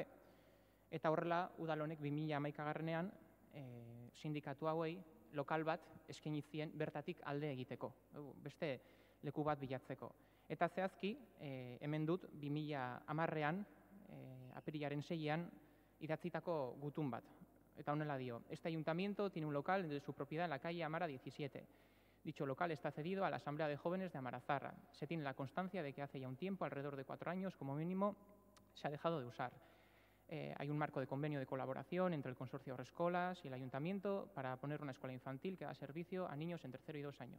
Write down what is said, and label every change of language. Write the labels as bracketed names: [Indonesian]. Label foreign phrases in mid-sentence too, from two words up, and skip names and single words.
[Basque] Eta horrela udal honek 2011ean sindikatu hauei lokal bat eskaini zien bertatik alde egiteko, beste leku bat bilatzeko. Eta zehazki, hemen dut 2010ean, apirilaren 6ean, idatzitako gutun bat. Eta honela dio, [Spanish] este ayuntamiento tiene un local de su propiedad en la calle Amara 17. Dicho local está cedido a la Asamblea de Jóvenes de Amarazarra. Se tiene la constancia de que hace ya un tiempo, alrededor de 4 años, como mínimo, se ha dejado de usar. Hay un marco de convenio de colaboración entre el Consorcio Haurreskolak y el Ayuntamiento para poner una escuela infantil que da servicio a niños entre 0 y 2 años.